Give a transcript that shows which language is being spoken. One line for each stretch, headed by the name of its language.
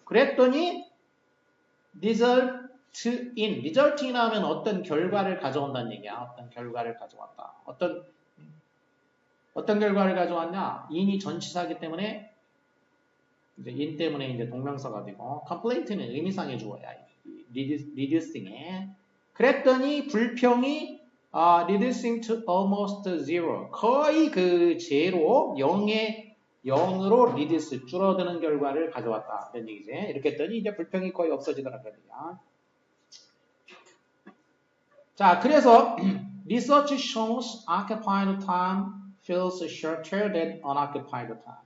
Korean: 그랬더니, result in 하면 어떤 결과를 가져온다는 얘기야. 어떤 결과를 가져왔다. 어떤 결과를 가져왔냐? in이 전치사이기 때문에, 이제 in 때문에 이제 동명사가 되고, complaint는 의미상의 주어야. reducing에. 그랬더니, 불평이,
English: reducing to almost zero.
Korean: 거의 그 제로, 0으로 reduce, 줄어드는 결과를 가져왔다. 이런 얘기지. 이렇게 했더니 이제 불평이 거의 없어지더라. 그러니까. 자, 그래서
English: research shows occupied time feels shorter than unoccupied time.